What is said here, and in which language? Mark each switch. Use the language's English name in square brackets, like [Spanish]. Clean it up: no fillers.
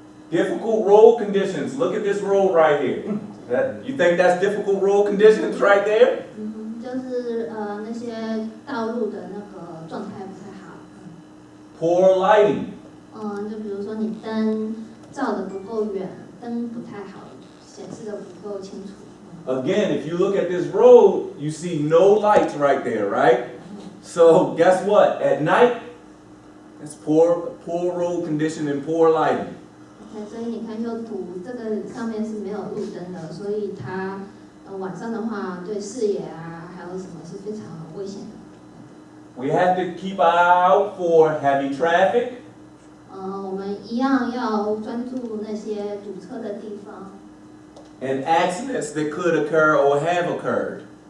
[English] Difficult road conditions. Look at this road right here. You think that's difficult road conditions right there? [Chinese] 就是那些道路的那个状态不太好。 [English] Poor lighting. [Chinese] 就比如说你灯照得不够远，灯不太好，显示得不够清楚。 [English] Again, if you look at this road, you see no lights right there, right? So guess what? At night, it's poor road condition and poor lighting. [Chinese] OK， 所以你看右图，这个上面是没有路灯的，所以它晚上的话对视野啊，还有什么是非常危险的。 [English] We have to keep an eye out for heavy traffic. [Chinese] 我们一样要专注那些堵车的地方。 [English] And accidents that could occur or have occurred.